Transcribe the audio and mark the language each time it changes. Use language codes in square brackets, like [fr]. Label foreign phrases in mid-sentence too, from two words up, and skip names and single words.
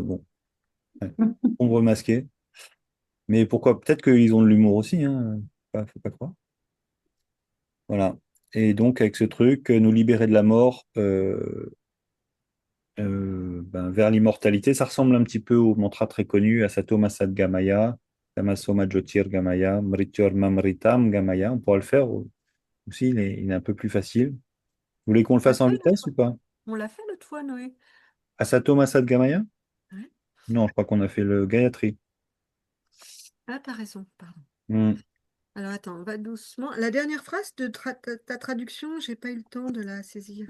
[fr] Bon, ouais, concombre masqué. Mais pourquoi? Peut-être qu'ils ont de l'humour aussi. Hein. Faut pas croire. Voilà. Et donc, avec ce truc, nous libérer de la mort vers l'immortalité, ça ressemble un petit peu au mantra très connu [sa] असतो मासद् गमय, तमसो ज्योतिर् गमय, मृत्युर् मामृतं गमय. [fr] On pourra le faire aussi, il est un peu plus facile. Vous voulez qu'on le On l'a fasse en fait l'autre vitesse fois. ou pas? On l'a fait l'autre fois, Noé. [sa] असतो मासद् गमय? [fr] Ouais. Non, je crois qu'on a fait le Gayatri. Ah, t'as raison, pardon. Hmm. Alors attends, on va doucement. La dernière phrase de ta traduction, j'ai pas eu le temps de la saisir.